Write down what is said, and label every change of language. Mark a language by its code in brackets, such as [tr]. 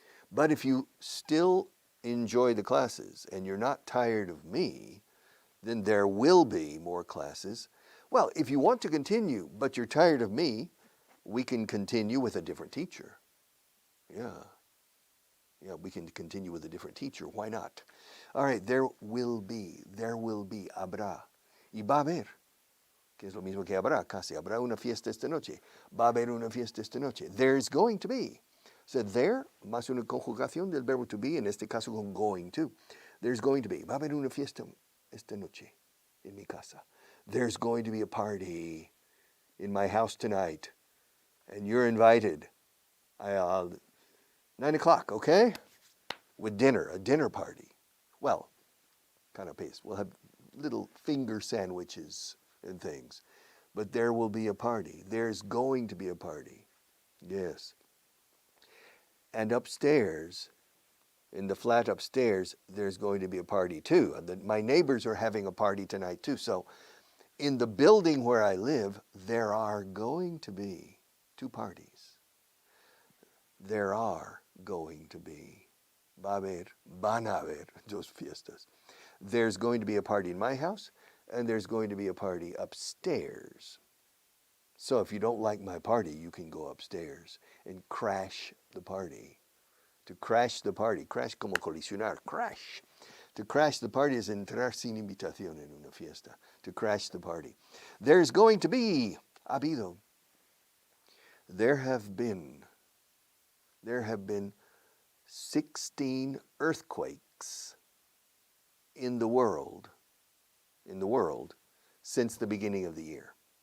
[en] But if you still enjoy the classes and you're not tired of me, then there will be more classes. Well, if you want to continue, but you're tired of me, we can continue with a different teacher. Yeah, we can continue with a different teacher. Why not? All right, there will be, [es] habrá. Y va a haber, que es lo mismo que habrá, casi. Habrá una fiesta esta noche. Va a haber una fiesta esta noche. [en] There's going to be. So there, [es] más una conjugación del verbo to be, en este caso con [en] going to. There's going to be. [es] Va a haber una fiesta esta noche en mi casa. [en] There's going to be a party in my house tonight, and you're invited. 9 o'clock, okay? With dinner, a dinner party. Well, kind of pace. We'll have little finger sandwiches and things. But there will be a party. There's going to be a party. Yes. And upstairs, in the flat upstairs, there's going to be a party too. My neighbors are having a party tonight too. So in the building where I live, there are going to be 2 parties. There are going to be. [es] Va a haber, van a haber 2 fiestas. [en] There's going to be a party in my house, and there's going to be a party upstairs. So if you don't like my party, you can go upstairs and crash the party. To crash the party, crash [es] como colisionar, [en] crash. To crash the party is [es] entrar sin invitación en una fiesta. [en] To crash the party. There's going to be, [es] ha habido. [en] There have been 16 earthquakes in the world since the beginning of the year.